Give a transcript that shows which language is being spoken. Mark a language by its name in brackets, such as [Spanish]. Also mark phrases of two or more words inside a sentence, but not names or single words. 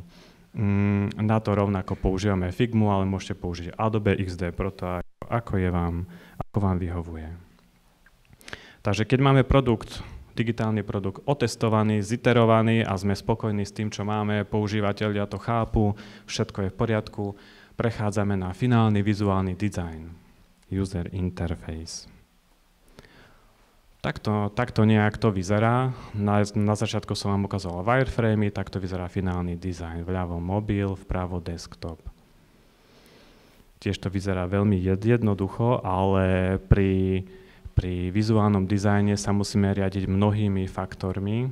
[Slovak] Na to rovnako používame Figmu, ale môžete použiť Adobe XD Proto, ako vám vyhovuje. Takže keď máme digitálny produkt otestovaný, ziterovaný a sme spokojní s tým, čo máme, používateľia to chápu, všetko je v poriadku, prechádzame na finálny vizuálny design, [English] user interface. [Slovak] Takto nejak to vyzerá. Na začiatku som vám ukazoval wireframey, takto vyzerá finálny dizajn. Vľavo mobil, vpravo desktop. Tiež to vyzerá veľmi jednoducho, ale pri vizuálnom dizajne sa musíme riadiť mnohými faktormi.